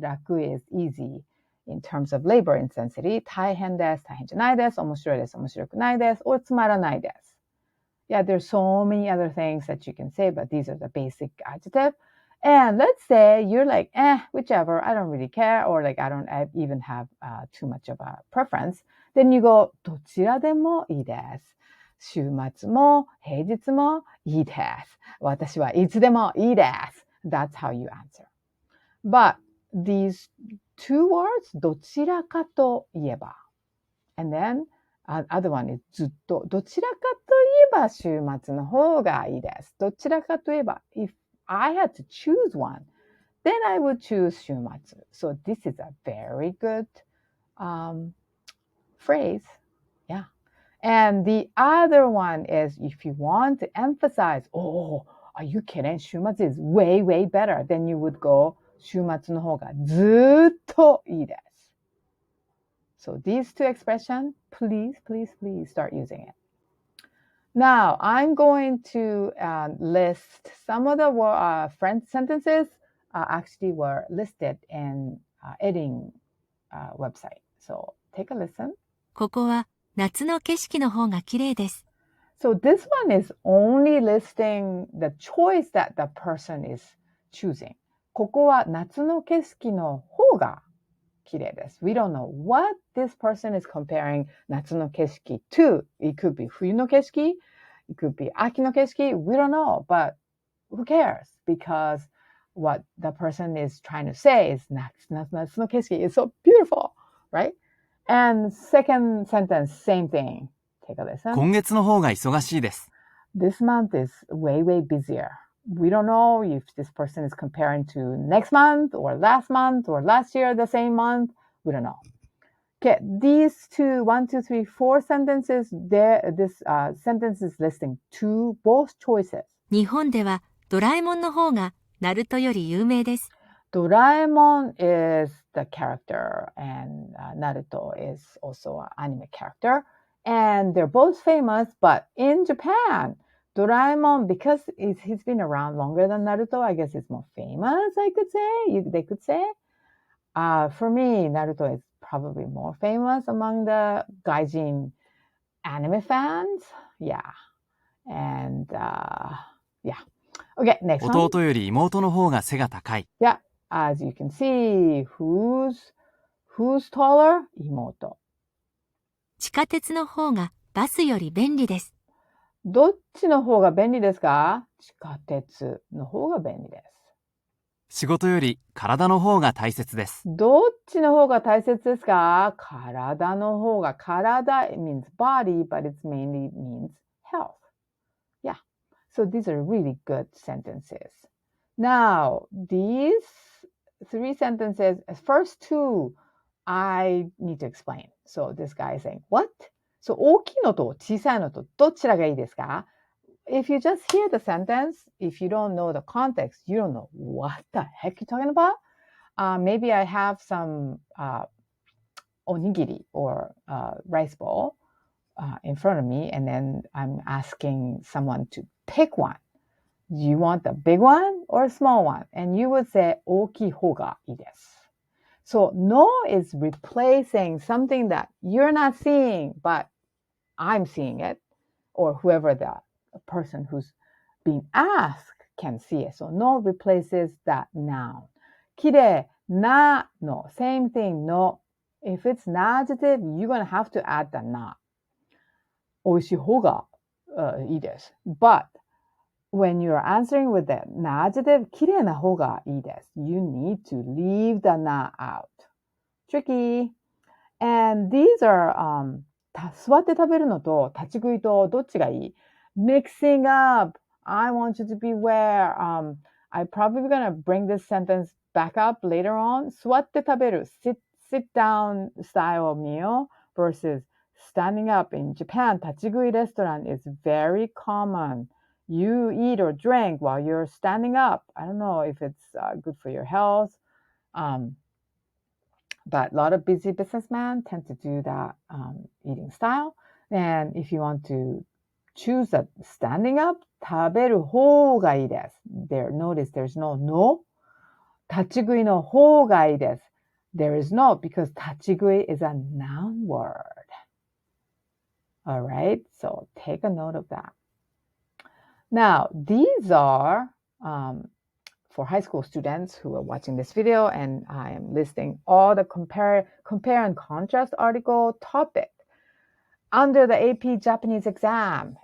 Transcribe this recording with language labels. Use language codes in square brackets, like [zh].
[en] 楽 is easy in terms of labor intensity. [ja] 大変です。大変じゃないです。面白いです。面白くないです。or つまらないです。 [en] Yeah, there's so many other things that you can say, but these are the basic adjective. And let's say you're like, whichever, I don't really care, or like I don't even have too much of a preference. Then you go, [ja] どちらでもいいです。週末も平日もいいです。私はいつでもいいです。 [en] That's how you answer. But these two words, [ja] どちらかといえば. [en] And then other one is ずっと。 [ja] どちらかといえば週末の方がいいです。どちらかといえば [en] if I had to choose one, then I would choose 週末. So this is a very good phrase. Yeah. And the other one is if you want to emphasize, oh, are you kidding? 週末 is way, way better. Then you would go [ja] 週末の方がずっといいです。 [en] So these two expressions, please, please, please start using it. Now, I'm going to list some of the French sentences actually were listed in Edding website. So take a listen. [ja] ここは夏の景色の方が綺麗です。 [en] So this one is only listing the choice that the person is choosing. [ja] ここは夏の景色の方が綺麗です。 [en] We don't know what this person is comparing [ja] 夏の景色 [en] to. It could be [ja] 冬の景色. [en] It could be [ja] 秋の景色. [en] We don't know, but who cares? Because what the person is trying to say is [ja] 夏の景色 [en] is so beautiful, right? And second sentence, same thing. Take a listen. [ja] 今月の方が忙しいです。 [en] This month is way, way busier. We don't know if this person is comparing to next month or last year, the same month. We don't know. Okay, these two, 1, 2, 3, 4 sentences, this sentence is listing both choices. [ja] 日本ではドラえもんの方がナルトより有名です。 [en] Doraemon is the character and Naruto is also an anime character. And they're both famous, but in Japan, Doraemon, because he's been around longer than Naruto, I guess it's more famous, I could say. They could say. For me, Naruto is probably more famous among the gaijin anime fans. Yeah. And yeah. Okay, next one. [ja] 弟より妹の方が背が高い。 [en] Yeah. As you can see, who's taller? [ja] 妹。地下鉄の方がバスより便利です。どっちの方が便利ですか？地下鉄の方が便利です。仕事より体の方が大切です。どっちの方が大切ですか？体の方が。 [en] 体 it means body, but it mainly means health. Yeah. So these are really good sentences. Now, these 3 sentences, first 2, I need to explain. So this guy is saying, what? [ja] So 大きいのと小さいのとどちらがいいですか? [en] If you just hear the sentence, if you don't know the context, you don't know what the heck you're talking about. Maybe I have some onigiri or rice bowl in front of me, and then I'm asking someone to pick one. Do you want the big one or a small one? And you would say, [ja] 大きい方がいいです。 [en] So no is replacing something that you're not seeing, but I'm seeing it, or whoever the person who's being asked can see it. So no replaces that noun. 綺麗な no, same thing, no. If it's an adjective, you're going to have to add the な。 [ja] 美味しい方が、いいです。 [en] But when you're answering with the な adjective, [ja] 綺麗な方がいいです。 [en] You need to leave the な out. Tricky. And these are, [ja] 座って食べるのと立ち食いとどっちがいい？ [en] Mixing up. I want you to beware. I'm probably going to bring this sentence back up later on. [ja] 座って食べる [en] sit down style of meal versus standing up. In Japan, 立ち食い restaurant is very common. You eat or drink while you're standing up. I don't know if it's good for your health. But a lot of busy businessmen tend to do that eating style. And if you want to choose a standing up, [ja] 食べる方がいいです。 [en] Notice there's no. [ja] 立ち食いの方がいいです。 [en] There is no because 立ち食い is a noun word. All right, so take a note of that. Now, these are for high school students who are watching this video, and I am listing all the compare and contrast article topic under the AP Japanese exam.